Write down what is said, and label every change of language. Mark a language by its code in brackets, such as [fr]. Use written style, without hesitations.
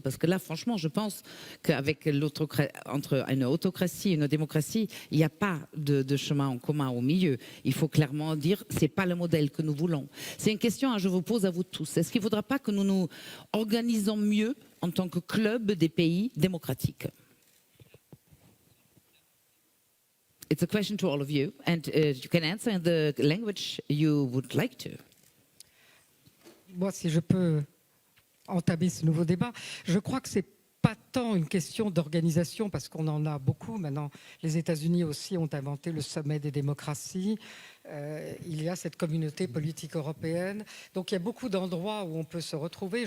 [fr] Parce que là, franchement, je pense qu'avec entre une autocratie et une démocratie, il n'y a pas de chemin en commun au milieu. Il faut clairement dire, c'est pas le modèle que nous voulons. C'est une question que je vous pose à vous tous. Est-ce qu'il ne faudra pas que nous nous organisons mieux en tant que club des pays démocratiques? [en] It's a question to all of you, and you can answer in the language you would like to. [fr] Moi, si je peux entamer ce nouveau débat, je crois que c'est pas tant une question d'organisation, parce qu'on en a beaucoup. Maintenant, les États-Unis aussi ont inventé le sommet des démocraties. Il y a cette communauté politique européenne. Donc il y a beaucoup d'endroits où on peut se retrouver.